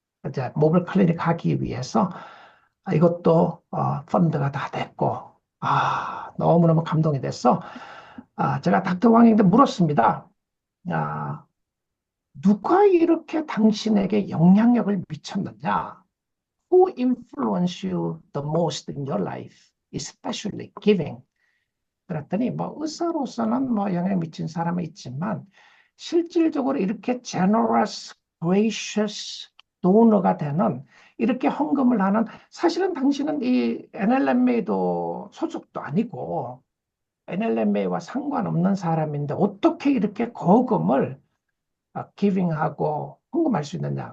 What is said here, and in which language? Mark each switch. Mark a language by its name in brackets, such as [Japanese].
[Korean] 이제 모빌 클리닉 하기 위해서 이것도 펀드가 다 됐고 너무너무 감동이 됐어. 제가 닥터 왕에게 물었습니다. 아, 누가 이렇게 당신에게 영향력을 미쳤느냐? [English] Who influenced you the most in your life, especially giving? [Korean] 그랬더니 뭐 의사로서는 뭐 영향 미친 사람은 있지만 실질적으로 이렇게 [English] generous, gracious [Korean] 도너가 되는 이렇게 헌금을 하는 사실은 당신은 이 NLMA도 소속도 아니고 NLMA와 상관없는 사람인데 어떻게 이렇게 거금을 기빙하고 헌금할 수 있느냐.